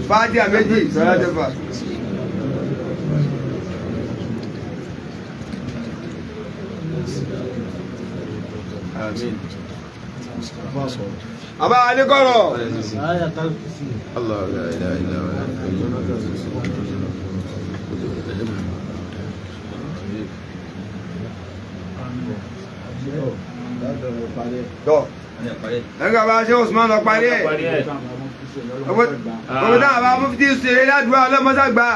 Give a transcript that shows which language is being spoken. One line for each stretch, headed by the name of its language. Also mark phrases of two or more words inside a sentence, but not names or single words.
Arabic: فاتحة méjì صلاة الفاتحة. آمين. أبا علي كورو. الله لا إله إلا هو.
Yoruba: Tó. Ẹgbẹ́ bá ṣe Usman lọ parí ẹ̀. Ọmọ táwọn bá mufti ṣe ládùúgbò ọlọ́mọsàgbà.